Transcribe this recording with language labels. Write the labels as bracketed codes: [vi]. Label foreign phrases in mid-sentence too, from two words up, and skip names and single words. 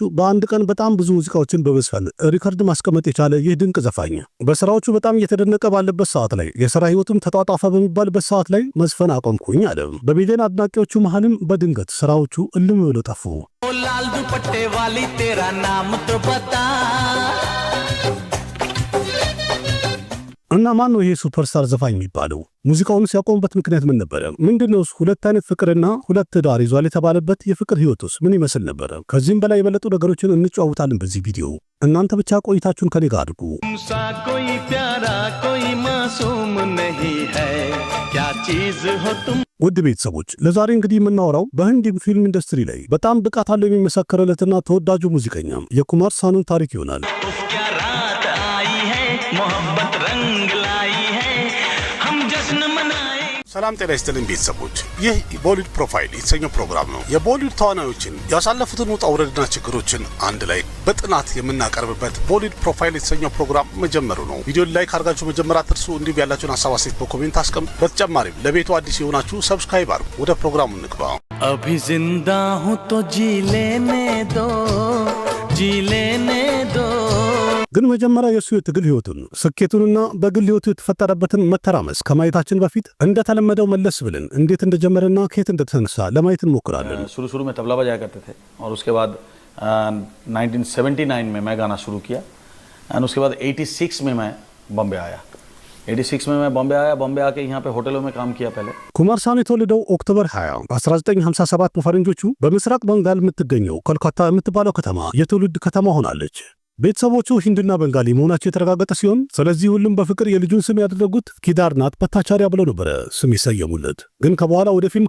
[am] በአንድ ቀን በጣም ብዙ ሙዚቃዎችን በመዝፈን ሪከርድ ማስቀመጥ የቻለ ይህ ድንቅ ዘፋኝ በስራዎቹ በጣም እየተደነቀ ባለበት ሰዓት ላይ የሥራ ህይወቱም ተጧጧፈ በሚባልበት ሰዓት ላይ መዝፈን አቆምኩኝ አለ። በሚሊዮን አድናቂዎቹ መሃልም በድንገት ስራዎቹ እልም ብለው ጠፉ። [hi] लाल दुपट्टे वाली तेरा नाम तो बता [am] እና ማን ነው ይሄ ሱፐርስታር ዘፋኝ የሚባለው? ሙዚቃውን ሲያቆምበት ምክንያት ምን ነበር? ምንድነው? ሁለት አይነት ፍቅርና ሁለት ትዳር ይዟል የተባለበት የፍቅር ህይወቱስ ምን ይመስል ነበር? ከዚህም በላይ የበለጡ ነገሮችን እንጫወታለን በዚህ ቪዲዮ። እናንተ ብቻ ቆይታችሁን ከኔ ጋር አድርጉ። [hi] कोई प्यारा कोई मासूम नहीं है क्या चीज हो तुम [am] ውድ ቤተሰቦች ለዛሬ እንግዲህ የምናወራው በህንድ ፊልም ኢንዱስትሪ ላይ በጣም ብቃት አለው የሚመሰከረለትና ተወዳጁ ሙዚቀኛ የኩማር ሳኑን ታሪክ ይሆናል። [hi] क्या रात आई है मोहब्बत रंग लाई है हम जश्न मनाए [am] ሰላም ጤና ይስጥልን ቤተሰቦች፣ ይህ ቦሊውድ ፕሮፋይል የተሰኘው ፕሮግራም ነው። የቦሊውድ ተዋናዮችን ያሳለፉትን ውጣ ውረድና ችግሮችን አንድ ላይ በጥናት የምናቀርብበት ቦሊውድ ፕሮፋይል የተሰኘው ፕሮግራም መጀመሩ ነው። ቪዲዮን ላይክ አድርጋችሁ መጀመር አትርሱ። እንዲሁም ያላችሁን ሀሳብ አስተያየት በኮሜንት አስቀምጡ። በተጨማሪም ለቤቱ አዲስ የሆናችሁ ሰብስክራይብ አድርጉ። ወደ ፕሮግራሙ እንግባ። [hi] अभी जिंदा हूं तो जी लेने दो [am] ግን መጀመሪያ የሱ የትግል ህይወቱን ስኬቱንና በግል ህይወቱ የተፈጠረበትን መተራመስ ከማየታችን በፊት እንደተለመደው መለስ ብለን እንዴት እንደጀመረና ከየት እንደተነሳ ለማየት እንሞክራለን። [hi] शुरू में तबला बजाया करते थे और उसके बाद 1979 में मैं गाना शुरू किया एंड उसके बाद 86 में मैं बॉम्बे आया। 86 में मैं बॉम्बे आके यहाँ पे होटलों में काम किया पहले। [am] ኩማር ሳኑ የተወለደው ኦክቶበር 20 1957 በፈረንጆቹ በምስራቅ በንጋል የምትገኘው ኮልካታ የምትባለው ከተማ የትውልድ ከተማ ሆናለች። ቤተሰቦቹ ሂንዱና በንጋሊ መሆናቸው የተረጋገጠ ሲሆን ስለዚህ ሁሉም በፍቅር የልጁን ስም ያደረጉት ኪዳርናት ፐታቻሪያ ብለው ነበረ ስም ይሰየሙለት። ግን ከበኋላ ወደ ፊልም